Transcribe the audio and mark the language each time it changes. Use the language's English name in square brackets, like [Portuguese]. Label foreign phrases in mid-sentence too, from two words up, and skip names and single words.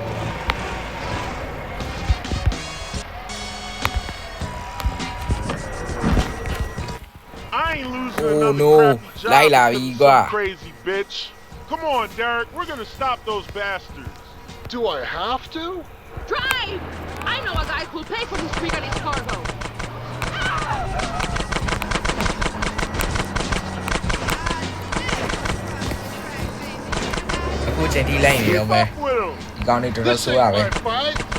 [English] I ain't losing Oh, another no. crappy job Laila, because of Igor. some crazy bitch. Come on, Derek, we're gonna stop those bastards. Do I have to? Drive. I know a guy who'll pay for this rig and his cargo. [Burmese] အခုချိန်ထိလိုက်နေတော့ [English] Keep [Burmese] မယ် [English] up with him. [Burmese] ဒီကောင်းလေးတော်တော် [English] This [Burmese] ဆိုးရ [English] ain't [Burmese] ပဲ [English] my fight.